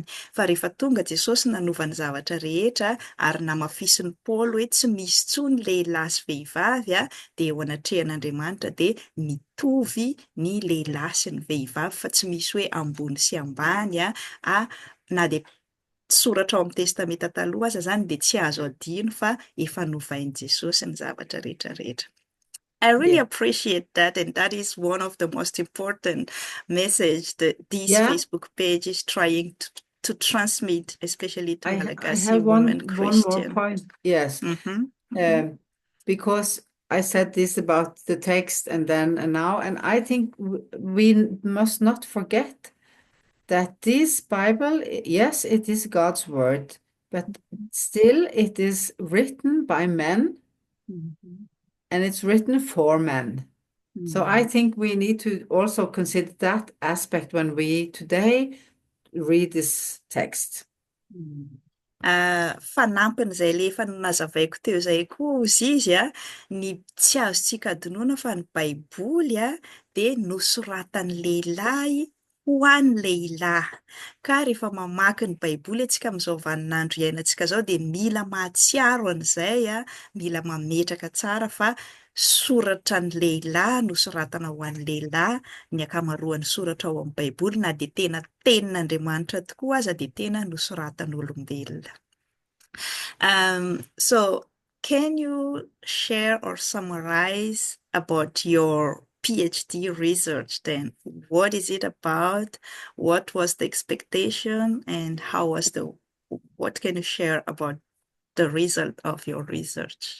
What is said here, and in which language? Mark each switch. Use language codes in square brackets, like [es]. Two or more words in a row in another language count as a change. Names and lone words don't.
[mg] Fa rehefa tonga Jesosy nanova ny zavatra rehetra ary namafisin'ny Paoly hoe tsy misy intsony lehilahy sy vehivavy a, de eo anatrehan'Andriamanitra de mitovy ny lehilahy sy ny vehivavy fa tsy misy hoe ambony sy ambany na de soratra ao amin'ny testameta taloha aza zany de tsy azo adino fa efa novain'i Jesosy ny zavatra rehetrarehetra. [en] I really Yeah. appreciate that, and that is one of the most important message that this Yeah, Facebook page is trying to transmit, especially to I Malagasy have women one more Christian. point. Yes. Mm-hmm. Mm-hmm. Um, because I said this about the text and then and now, and I think we must not forget that this Bible, yes, it is God's word, but still it is written by men Mm-hmm. and it's written for men. So I Mm-hmm. think we need to also consider that aspect when we today read this text. [mg] Fanampin'izay le efa nazavaiko teo zay koa ozy izy a, ny tsy azontsika adinoina fa ny Baiboly a de nosoratan'ny lehilahy ho an'ny lehilahy. Ka rehefa mamaky ny Baiboly antsika amin'izao vaninandro iainantsika zao de mila mahatsiaro an'izay a, mila mametraka tsara fa soratra ny lehilahy nosoratana ho an'ny lehilahy, ny akamaroan'ny soratra ao amin'ny Baiboly na de tena tenin'Andriamanitra tokoa aza de tena nosoratan'olombelona. [en] So can you share or summarize about your PhD research then? What is it about? What was the expectation and what can you share about the result of your research?